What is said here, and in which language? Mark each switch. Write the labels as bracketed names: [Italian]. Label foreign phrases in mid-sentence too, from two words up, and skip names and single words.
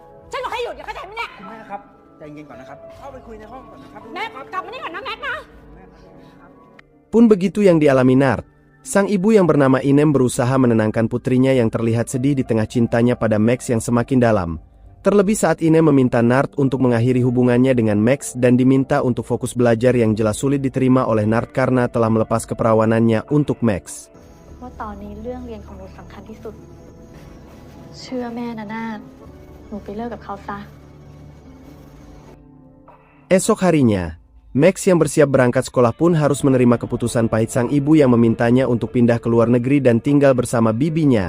[Thai] ฉันบอกให้หยุดอย่าเข้าใจไหมเนี่ย แม่ครับใจเย็นก่อนนะครับเข้าไปคุยในห้องก่อนนะครับ แม็กกลับมานี่ก่อนนะแม็กนะ แม่ครับ [Indonesian] Pun begitu yang dialami Nart, sang ibu yang bernama Inem berusaha menenangkan putrinya yang terlihat sedih di tengah cintanya pada Max yang semakin dalam. Terlebih saat Inem meminta Nart untuk mengakhiri hubungannya dengan Max dan diminta untuk fokus belajar yang jelas sulit diterima oleh Nart karena telah melepas keperawanannya untuk Max. [Thai] ว่าตอนนี้เรื่องเรียนของหนูสำคัญที่สุด เชื่อแม่นะนาฏหนูไปเลิกกับเขาซะ [Indonesian] Esok harinya, Max yang bersiap berangkat sekolah pun harus menerima keputusan pahit sang ibu yang memintanya untuk pindah ke luar negeri dan tinggal bersama bibinya.